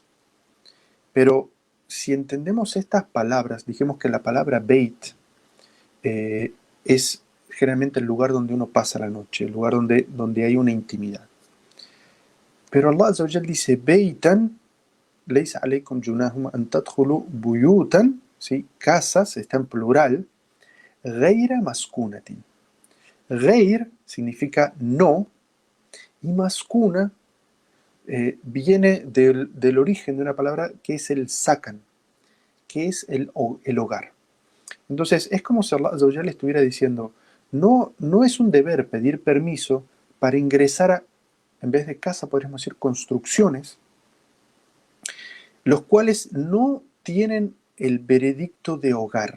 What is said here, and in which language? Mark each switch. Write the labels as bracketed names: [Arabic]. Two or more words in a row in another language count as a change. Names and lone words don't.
[Spanish] Pero si entendemos estas palabras, dijimos que la palabra Beit es generalmente el lugar donde uno pasa la noche, el lugar donde hay una intimidad. Pero Allah [Arabic] عز وجل [Spanish] dice, [Arabic] بيتا ليس عليكم جناح أن تدخلوا بيوتا, [Spanish] ¿sí? Casas, está en plural, [Arabic] غير مسكونة. [Spanish] Ghair significa no, y maskuna viene del origen de una palabra que es el sakan, que es el hogar. Entonces, es como si Allah [Arabic] عز وجل [Spanish] estuviera diciendo, no es un deber pedir permiso para ingresar a, en vez de casa, podríamos decir, construcciones, los cuales no tienen el veredicto de hogar.